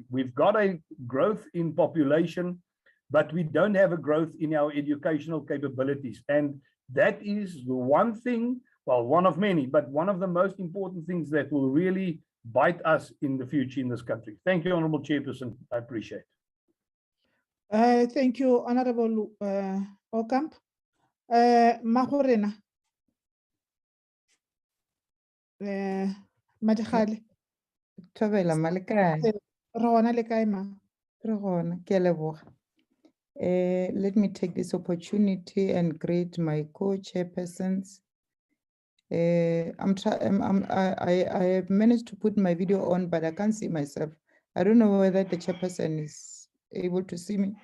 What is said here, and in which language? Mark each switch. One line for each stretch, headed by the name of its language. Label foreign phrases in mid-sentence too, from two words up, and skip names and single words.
English: We've got a growth in population, but we don't have a growth in our educational capabilities. And that is the one thing, well, one of many, but one of the most important things that will really bite us in the future in this country. Thank you, Honorable Chairperson. I appreciate it. Thank you, Honorable Okamp. Mahorena. Madikgale.
Northern Sotho: Thobela malekae. Rona le kae ma? Re gona, ke a leboga.
English: Let me take this opportunity and greet my co-chairpersons. I have managed to put my video on, but I can't see myself. I don't know whether the chairperson is able to see me.